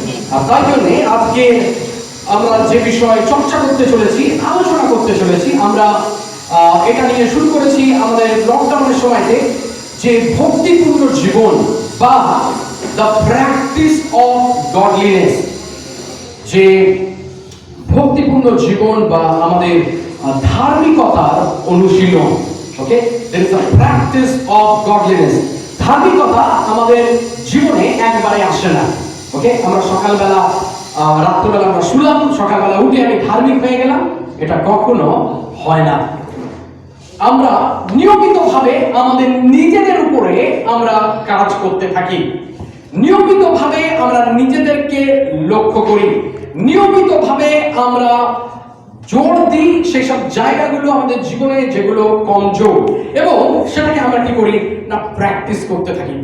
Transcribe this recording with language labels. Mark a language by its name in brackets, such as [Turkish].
[Bangla] আর তাই জন্য আজকে আমরা যে বিষয়ে চর্চা করতে চলেছি, আলোচনা করতে চলেছি, আমরা এটা নিয়ে শুরু করেছি আমাদের লকডাউনের সময়তে, যে ভক্তিপূর্ণ জীবন বা [English] the practice of godliness, [Bangla] যে ভক্তিপূর্ণ জীবন বা আমাদের ধার্মিকতার অনুশীলন। [English] Okay, there is a practice of godliness. [Bangla] ধার্মিকতা আমাদের জীবনে একবারে আসে না। ওকে, আমরা সকালবেলা রাত্রবেলা আমরা শুলাম, সকালবেলা উঠে আমি ধার্মিক হয়ে গেলাম, এটা কখনো হয় না। আমরা নিয়মিতভাবে আমাদের নিজেদের উপরে আমরা কাজ করতে থাকি, নিয়মিতভাবে আমরা নিজেদেরকে লক্ষ্য করি, নিয়মিতভাবে আমরা জোর দিই সেই সব জায়গাগুলো আমাদের জীবনে যেগুলো কমজোর, এবং সেটাকে আমরা কি করি না প্র্যাকটিস করতে থাকি।